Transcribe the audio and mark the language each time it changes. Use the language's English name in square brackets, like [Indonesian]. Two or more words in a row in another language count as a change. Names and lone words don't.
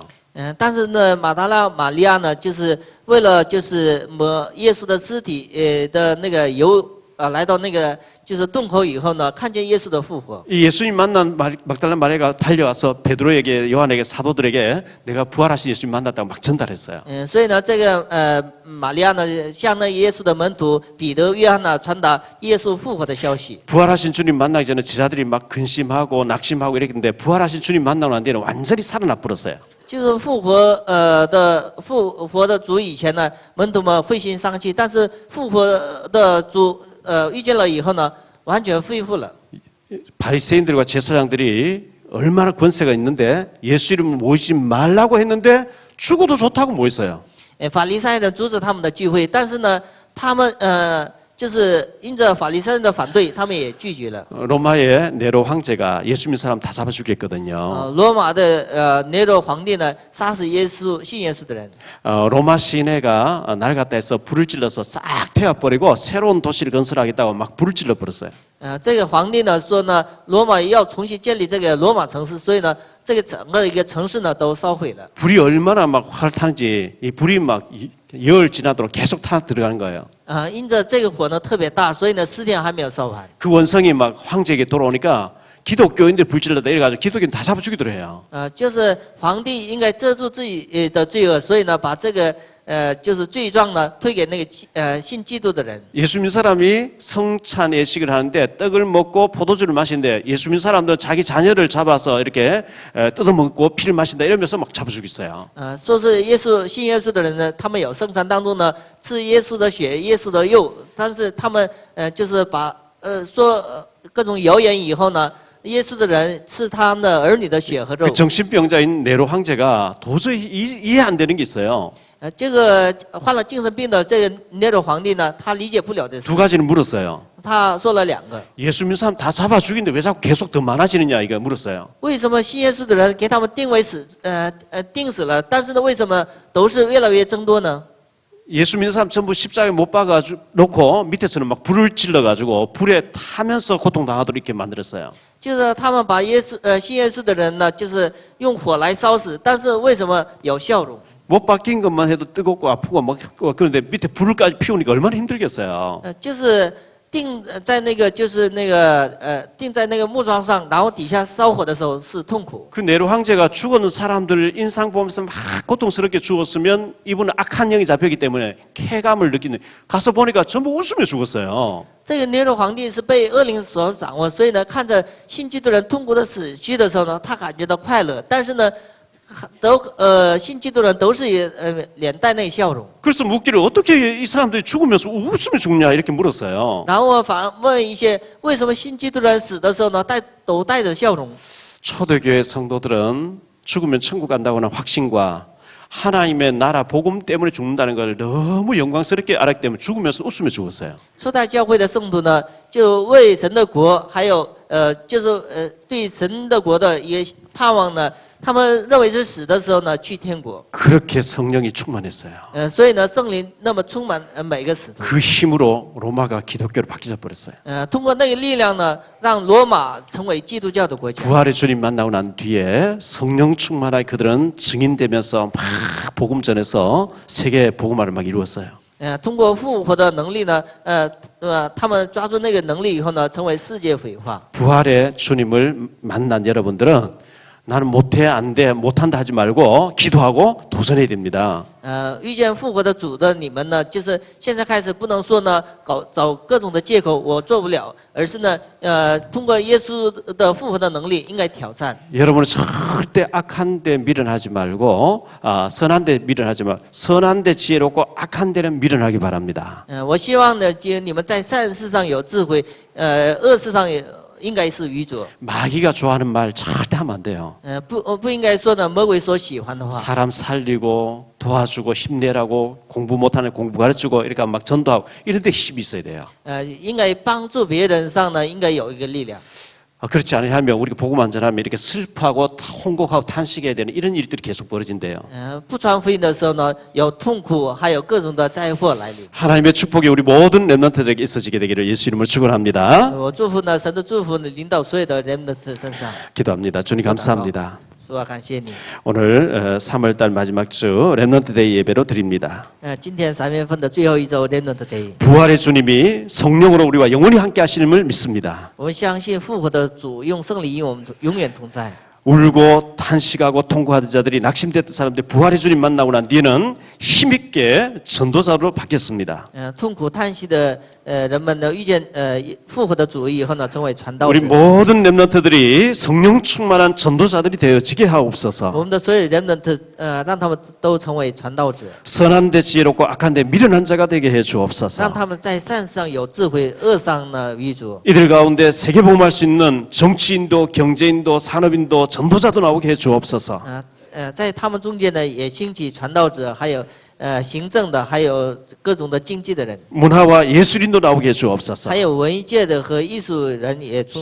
[Chinese] 但是呢，马达拉玛利亚呢，就是为了就是抹耶稣的尸体的那个油来到那个就是洞口以后呢，看见耶稣的复活。 [Korean] 이 예수님 만난 막달라 마리아가 달려와서 베드로에게 요한에게 사도들에게 내가 부활하신 예수님 만났다고 막 전달했어요. [Chinese] 所以呢，这个玛利亚呢，向那耶稣的门徒彼得、约翰呢，传达耶稣复活的消息。 [Korean] 부활하신 주님 만나기 전에 제자들이 막 근심하고 낙심하고 이랬는데 부활하신 주님 만나고 난 뒤에는 완전히 살아나 버렸어요. [Chinese] 就是复活的主以前呢，门徒们灰心丧气，但是复活的主遇见了以后呢，完全恢复了。 [Korean] 바리새인들과 제사장들이 얼마나 권세가 있는데 예수 이름을 모이지 말라고 했는데 죽어도 좋다고 모였어요. [Chinese] 法利赛人阻止他们的聚会，但是呢，他们就是因着法利赛人的反对，他们也拒绝了。 [Korean] 로마의 네로 황제가 예수 믿는 사람 다 잡아 죽였거든요. [Chinese] 罗马的尼罗皇帝呢，杀死信耶稣的人。 [Korean] 로마 시내가 날 갖다 해서 불을 질러서 싹 태워버리고 새로운 도시를 건설하겠다고 막 불을 질러 버렸어요. [Chinese] 这个皇帝呢说呢，罗马要重新建立这个罗马城市，所以呢，这个整个一个城市呢都烧毁了。 [Korean] 불이 얼마나 막 활 타는지 이 불이 막 열 지나도록 계속 타 들어가는 거예요. [Chinese] 因着这个火呢特别大，所以呢4天还没有烧完。 [Korean] 그 원성이 막 황제에게 돌아오니까 기독교인들 불질렀다 이래가지고 기독교인 다 잡아 죽이더라 해요. [Chinese] 就是皇帝应该遮住自己的罪恶，所以呢把这个就是罪状呢推给那个信基督的人。 [Korean] 예수 믿는 사람이 성찬 예식을 하는데 떡을 먹고 포도주를 마시는데 예수 믿는 사람도 자기 자녀를 잡아서 이렇게 뜯어먹고 피를 마신다 이러면서 막 잡아 죽였어요. [Chinese] 说是信耶稣的人呢，他们有圣餐当中呢吃耶稣的血、耶稣的肉，但是他们就是把说各种谣言以后呢。耶稣的人吃他们的儿女的血和肉。 [Korean] 그 정신병자인 네로 황제가 도저히 이해 안 되는 게 있어요. [Chinese] 这个患了精神病的这个尼罗皇帝呢，他理解不了的事 [Korean] 두 。 가지를 물었어요. [Chinese] 他说了2个。 [Korean] 예수 믿는 사람 다 잡아 죽이는데 왜 자꾸 계속 더 많아지느냐 이거 물었어요. [Chinese] 为什么信耶稣的人给他们定死了，但是呢，为什么都是越来越增多呢？ [Korean] 예수 믿는 사람 전부 십자가에 못 박아가지고 놓고 밑에서는 막 불을 질러가지고 불에 타면서 고통당하도록 이렇게 만들었어요. [Chinese] 就是他们把信耶稣的人呢，就是用火来烧死，但是为什么有笑容？ [Korean] 못 박힌 것만 해도 뜨겁고 아프고 막 그런데 밑에 불을까지 피우니까 얼마나 힘들겠어요. [Chinese] 就是钉在那个木桩上，然后底下烧火的时候是痛苦。 [Korean] 그 네로 황제가 죽었는 사람들 인상 보면서 막 고통스럽게 죽었으면 이분은 악한 영이 잡혔기 때문에 쾌감을 느끼는 가서 보니까 전부 웃으며 죽었어요. [Chinese] 这个尼禄皇帝是被恶灵所掌握，所以呢，看着信基督人痛苦的死去的时候呢，他感觉到快乐，但是呢，信基督人都是脸带那笑容。 [Korean] 그래서 묻기를 어떻게 이 사람들이 죽으면서 웃으며 죽냐 이렇게 물었어요. [Chinese] 然后我反问一些，为什么信基督人死的时候呢，都带着笑容？ [Korean] 초대교회 성도들은 죽으면 천국 간다고는 확신과 하나님의 나라 복음 때문에 죽는다는 걸 너무 영광스럽게 알았기 때문에 죽으면서 웃으며 죽었어요. [Chinese] 初代教会的圣徒呢，就为神的国，还有对神的国的一个盼望呢，他们认为是死的时候呢，去天国。 [Korean] 그렇게 성령이 충만했어요. [Chinese] 所以呢，圣灵那么充满每个使徒。 [Korean] 그 힘으로 로마가 기독교로 바뀌어 버렸어요. [Chinese] 通过那个力量呢，让罗马成为基督教的国家。 [Korean] 부활의 주님 만나고 난 뒤에 성령 충만하게 그들은 증인되면서 막 복음 전해서 세계 복음화를 막 이루었어요. [Chinese] 通过复活的能力呢，他们抓住那个能力以后呢，成为世界毁化。 [Korean] 부활의 주님을 만난 여러분들은 나는 못해 안 돼 못한다 하지 말고 기도하고 도전해야 됩니다. [Chinese] 遇见复活的主的你们呢，就是现在开始不能说呢，找各种的借口我做不了，而是呢，通过耶稣的复活的能力，应该挑战。 [Korean] 여러분은 절대 악한 데 미련하지 말고 선한 데 미련하지 말 선한 데 지혜롭고 악한 데는 미련하기 바랍니다. [Chinese] 我希望呢，你们在善事上有智慧，恶事上也应该是愚拙。 [Korean] 마귀가 좋아하는 말 절대 하면 안 돼요. [Chinese] 不应该说呢，魔鬼所喜欢的话。 [Korean] 사람 살리고 도와주고 힘내라고 공부 못하는 공부 가르치고 이렇게 막 전도하고 이런 데 힘이 있어야 돼요. [Chinese] 应该帮助别人上呢，应该有一个力量。 [Korean] 그렇지 않으면 우리가 복음 안 전하면 이렇게 슬퍼하고 홍곡하고 탄식해야 되는 이런 일들이 계속 벌어진대요. [Chinese] 不传福音的时候呢，有痛苦，还有各种的灾祸来临。 [Korean] 하나님의 축복이 우리 모든 렘넌트들에게 있어지게 되기를 예수 이름으로 축원합니다. [Chinese] 我祝福呢，神的祝福呢，临到所有的人的身上。 [Korean] 기도합니다. 주님 감사합니다. [Chinese] 主啊，感谢你。 [Korean] 오늘 3월달 마지막 주 렘넌트 데이 예배로 드립니다. [Chinese] 今天3月份的最后一周 Remnant Day， [Korean] 부활의 주님이 성령으로 우리와 영원히 함께 하시는을 믿습니다. [Chinese] 我们相信复活的主用圣灵与我们永远同在。 [Korean] 울고 탄식하고 통고하던 자들이 낙심됐던 사람들 부활의 주님 만나고 난 뒤에는 힘있게 전도자로 바뀌었습니다. [Chinese] 痛苦叹息的人们呢，遇见复活的主以后呢，成为传道 [Korean] 우리 [Chinese] 者。 [Korean] 모든 렘넌트들이 성령 충만한 전도자들이 되어지게 [Chinese] 我 [Korean] 하옵소서. [Chinese] 们的所有 Remnant，让他们都成为传道者， [Korean] 선한 데 지혜롭고 악한 데 미련한 자가 되게 해 [Chinese] 让 [Korean] 주옵소서. [Chinese] 他们在善上有智慧，恶上呢愚拙。 [Korean] 이들 가운데 세계복음할 수 있는 정치인도 경제인도 산업인도 전도자도 나오게 해 주옵소서. [Chinese] 在他们中间呢，也兴起传道者，还有行政的，还有各种的经济的人， [Korean] 문화와 예술인도 나오게 해 주옵소서. [Chinese] 还有文艺界的和艺术人也出。